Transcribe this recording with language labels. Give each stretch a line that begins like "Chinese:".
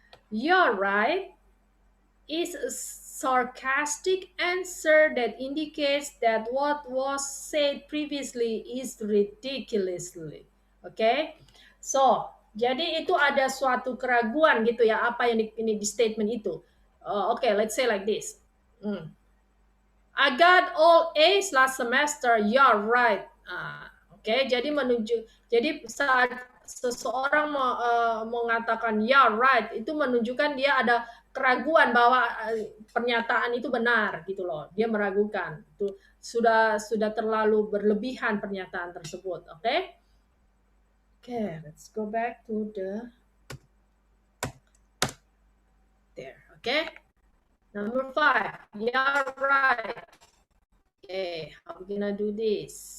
English: You're right is a sarcastic answer that indicates that what was said previously is ridiculously. Okay?
Indonesian: So, jadi itu ada suatu keraguan gitu ya, apa yang ini di statement itu.
English: Okay, let's say like this. I got all A's last semester. You're right.
Indonesian: Oke, jadi saat seseorang mengatakan
English: yeah right
Indonesian: itu menunjukkan dia ada keraguan bahwa pernyataan itu benar gitu loh. Dia meragukan. Itu sudah terlalu berlebihan pernyataan tersebut, oke?
English: Oke, let's go back to there, okay? Number 5. Yeah, right. Okay, how we gonna do this?